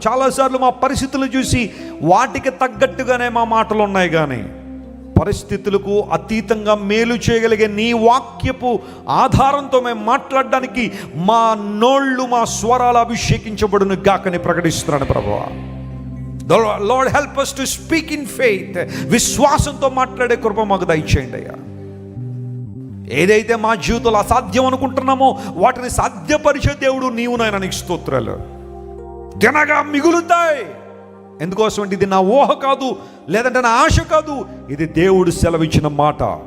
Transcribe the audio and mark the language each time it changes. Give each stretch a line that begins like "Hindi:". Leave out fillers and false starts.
Telugu: చాలాసార్లు మా పరిస్థితులు చూసి వాటికి తగ్గట్టుగానే మా మాటలు ఉన్నాయి, కానీ పరిస్థితులకు అతీతంగా మేలు చేయగలిగే నీ వాక్యపు ఆధారంతో మేము మాట్లాడడానికి మా నోళ్ళు, మా స్వరాలు అభిషేకించబడును గాకని ప్రకటిస్తున్నాను. ప్రభువా,
English: Lord help us to speak in faith.
Telugu: విశ్వాసంతో మాట్లాడే కృప మాకు దయచేయండి అయ్యా. ఏదైతే మా జీవితంలో అసాధ్యం అనుకుంటున్నామో వాటిని సాధ్యపరిచే దేవుడు నీవు నాయన. నీకు స్తోత్రాలు. తినగా మిగులుతాయి. ఎందుకోసం అంటే ఇది నా ఊహ కాదు, లేదంటే నా ఆశ కాదు, ఇది దేవుడు సెలవిచ్చిన మాట.